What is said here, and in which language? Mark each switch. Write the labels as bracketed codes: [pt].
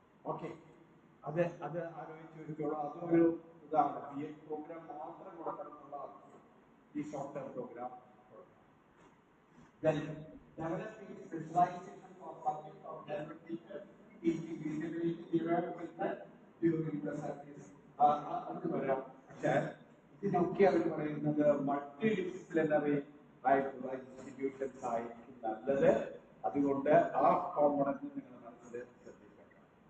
[ml] Okay, അത് ആലോചിച്ച് വെച്ചോളൂ. അതൊരു ഇതാണ് B.Ed പ്രോഗ്രാം മാത്രം കൊടുക്കണമെന്നുള്ള ഈ short term programme. [en] Then developing specialization for subject of general teachers, teaching disability development during the service. [ml] അത് വരാം. പക്ഷേ ഇതിനൊക്കെ അവർ പറയുന്നത് മൾട്ടി ഡിസിപ്ലിനറി ആയിട്ടുള്ള ഇൻസ്റ്റിറ്റ്യൂഷൻസ് ആയിരിക്കും നല്ലത്. അതുകൊണ്ട് ആ കോമ്പണന്റ് നിങ്ങൾ മനസ്സിൽ ശ്രദ്ധിക്കണം.